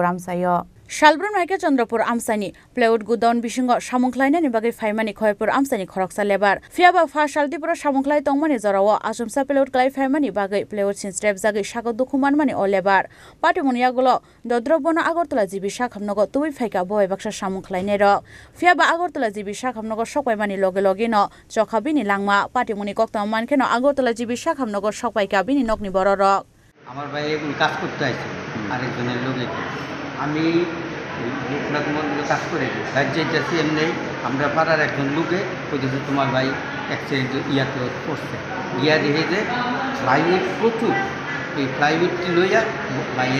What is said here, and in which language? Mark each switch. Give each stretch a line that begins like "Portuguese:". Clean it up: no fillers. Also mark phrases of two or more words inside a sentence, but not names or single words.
Kok Borok: Amsayo Shalbrum Naike Chandrapur Amsani Pelot Gudaun Bishingo Shamukhlainani Bagi Faimani Khoerpur Amsani Khoroksa Lebar Fiaba Fa Shaltipura Shamukhlai Tongmani Zorawo Asumsa Pelot Klai Faimani Bagi Pelot Sinsrep Jagi Shako Dukumanmani O Lebar Patimuniagulo Dodrobona Agortala Jibi Shakhamnogo Tui Faika Boy Baksha Shamukhlainero Fiaba Agortala Jibi Shakhamnogo Shokwaimani Logelogino Chokhabini Langma Patimuni Koktam Mankeno Agortala Jibi Shakhamnogo Shokwaika Bini Nokni Bororok
Bangla: আমার ভাই এখন কাজ করতে আছে আরেকজনের লোকে আমি আপনাকে মন্দিরে কাজ করে রাজ্যের এমনি আমরা পাড়ার একজন লোকে কইতেছে তোমার ভাই অ্যাক্সিডেন্ট ইয়াতে পড়ছে গিয়া দেখে যে ভাইয়ে প্রচুর এই প্লাইউডটি লইয়া ভাইয়ে